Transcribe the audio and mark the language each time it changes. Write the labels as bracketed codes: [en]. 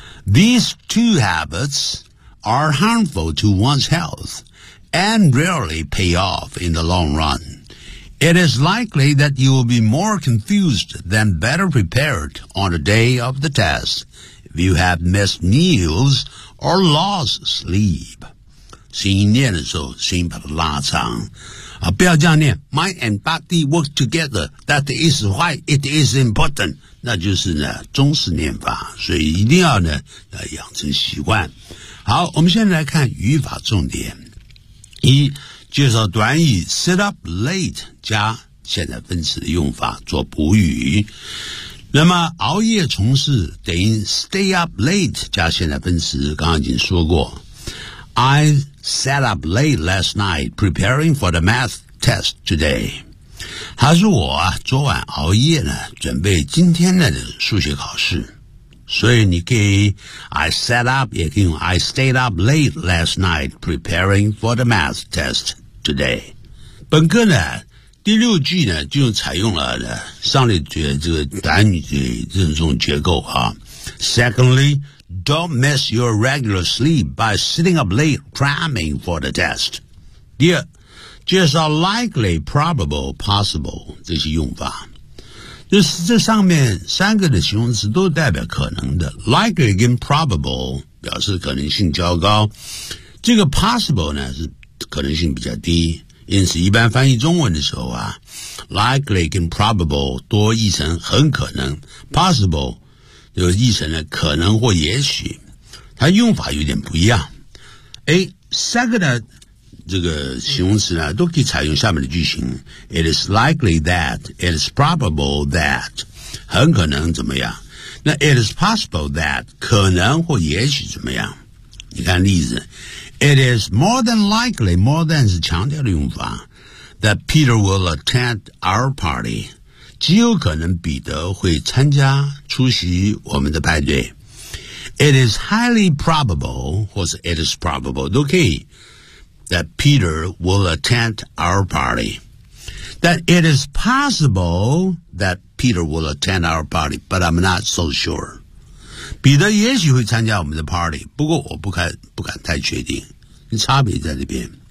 [en] These two habits are harmful to one's health and rarely pay off in the long run. It is likely that you will be more confused than better prepared on the day of the test if you have missed meals or lost sleep. [zh] 心念的时候，心把它拉长。啊，不要这样念。 [en] Mind and body work together. That is why it is important. [zh] 那就是呢，中式念法，所以一定要呢，要养成习惯。好，我们现在来看语法重点。一，介绍短语 [en] sit up late [zh] 加现在分词的用法做补语。那么熬夜从事等于 [en] stay up late [zh] 加现在分词，刚刚已经说过。 [en] I sat up late last night preparing for the math test today. [zh] 他说我啊昨晚熬夜呢准备今天的数学考试。所以你可以 [en] I sat up [zh] 也可以用 [en] I stayed up late last night preparing for the math test today. [zh] 本课呢第六句呢就采用了呢上列这个短语的这种结构啊。 [en] Secondly,Don't miss your regular sleep by sitting up late cramming for the test. [zh] 第二，介绍 likely, probable, possible 这些用法。这上面三个的形容词都代表可能的。 Likely 跟 probable 表示可能性较高。这个 possible 呢是可能性比较低。因此一般翻译中文的时候啊 ,likely 跟 probable 多译成很可能 ,possible,就译成了可能或也许，它用法有点不一样。 A, 三个的这个形容词呢都可以采用下面的句型。 [en] It is likely that, it is probable that, [zh] 很可能怎么样。那 [en] it is possible that, [zh] 可能或也许怎么样。你看例子。 [en] It is more than likely, more than [zh] 是强调的用法 [en] ,that Peter will attend our party. [zh] 极有可能彼得会参加出席我们的派对。 [en] It is highly probable, [zh] 或是 [en] it is probable, [zh] 都可以 [en] that Peter will attend our party. That it is possible that Peter will attend our party, but I'm not so sure. [zh] 彼得也许会参加我们的 party, 不过我不敢太确定。差别在这边。